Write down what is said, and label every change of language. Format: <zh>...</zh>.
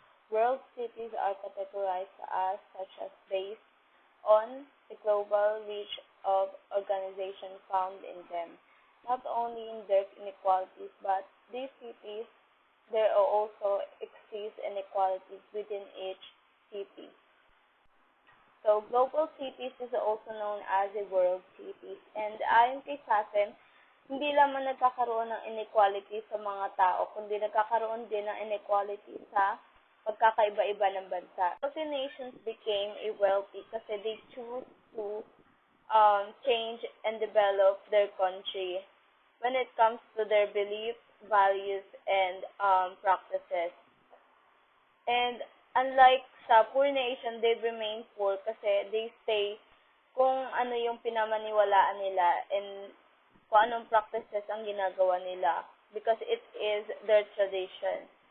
<en>World cities are categorized as such as based on the global reach of organizations found in them. Not only in their inequalities, but these cities there are also exist inequalities within each city. So, global cities is also known as the world cities. And</en> <tl>ayon kay Sassen, hindi lamang nagkakaroon ng inequality sa mga tao, kundi nagkakaroon din ng inequality sa pagkakaiba-iba ng bansa.</tl> <en>Wealthy nations became a wealthy</en> <tl>kasi</tl> <en>they choose to change and develop their country when it comes to their beliefs, values, and practices. And unlike</en> <tl>sa</tl> <en>poor nation, they remain poor</en> <tl>kasi</tl> <en>they stay</en> <tl>kung ano yung pinamaniwalaan nila</tl> <en>and</en> <tl>kung anong</tl> <en>practices</en> <tl>ang ginagawa nila</tl> <en>because it is their tradition.</en>